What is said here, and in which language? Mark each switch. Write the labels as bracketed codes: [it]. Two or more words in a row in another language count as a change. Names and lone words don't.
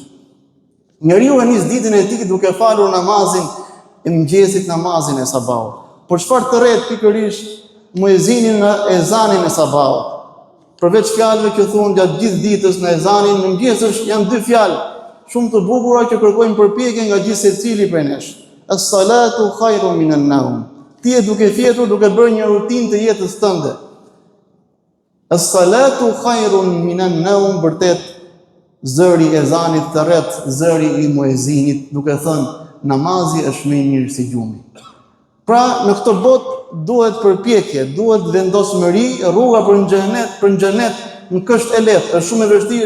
[sq] Njeriu e nis ditën e tij duke falur namazin e mëngjesit, namazin e sabahut. Por çfarë të rret pikërisht muezinin në ezanin e sabahut? Përveç fjalëve që thuhen gjatë gjithë ditës në ezanin, në mëngjes janë dy fjalë shumë të bukura që kërkojnë përpjekje nga gjithë secili prej nesh. [ar] الصلاة خير من النوم. [sq] Ti je duke fjetur, duke bërë një rutinë të jetës tënde. [ar] الصلاة خير من النوم, [sq] vërtet zëri i ezanit të rret zëri i muezinit, duke thënë namazi është më i mirë si gjumi. Pra në këtë botë duhet përpjekje, duhet vendosmëri, rruga për në xhenet nuk është e lehtë, është shumë e vështirë.